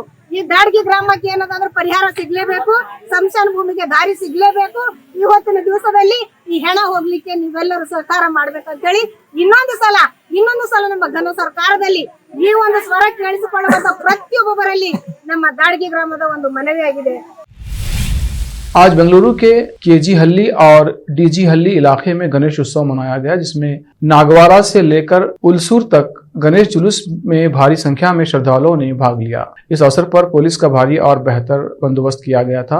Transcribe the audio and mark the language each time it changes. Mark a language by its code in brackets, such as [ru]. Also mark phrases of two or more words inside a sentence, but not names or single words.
[kn] ಈ ದಾಡ್ಗಿ ಗ್ರಾಮಕ್ಕೆ ಏನಾದ್ರೂ ಪರಿಹಾರ ಸಿಗ್ಲೇಬೇಕು, ಸ್ಮಶಾನ ಭೂಮಿಗೆ ದಾರಿ ಸಿಗ್ಲೇಬೇಕು। ಇವತ್ತಿನ ದಿವಸದಲ್ಲಿ ಈ ಹೆಣ ಹೋಗ್ಲಿಕ್ಕೆ ನೀವೆಲ್ಲರೂ ಸಹಕಾರ ಮಾಡ್ಬೇಕಂತ ಹೇಳಿ ಇನ್ನೊಂದು ಸಲ ನಮ್ಮ ಘನ ಸರ್ಕಾರದಲ್ಲಿ ಈ ಒಂದು ಸ್ವರ ಕೇಳಿಸಿಕೊಳ್ಳುವಂತ ಪ್ರತಿಯೊಬ್ಬರಲ್ಲಿ ನಮ್ಮ ದಾಡ್ಗಿ ಗ್ರಾಮದ ಒಂದು ಮನವಿಯಾಗಿದೆ। [hi] आज बेंगलुरु के केजी हल्ली और डीजी हल्ली इलाके में गणेश उत्सव मनाया गया, जिसमें नागवारा से लेकर उलसूर तक गणेश जुलूस में भारी संख्या में श्रद्धालुओं ने भाग लिया। इस अवसर पर पुलिस का भारी और बेहतर बंदोबस्त किया गया था।